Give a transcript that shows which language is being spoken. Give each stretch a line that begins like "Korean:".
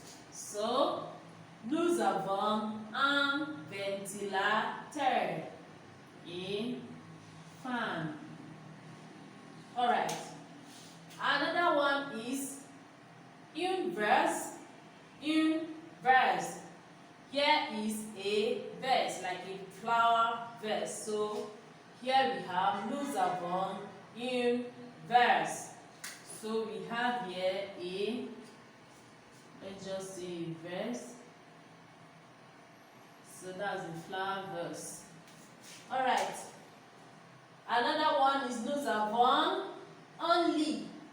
French: So, nous avons un ventilateur.
English: A fan. Alright. Another one is une verse.
French: Une verse.
English: Here is a vase, like a flower vase. So, here we have
French: nous avons une verse.
English: So we have here a, let's just say verse. So that's the flower verse. Alright. Another one is
French: nous avons un lit.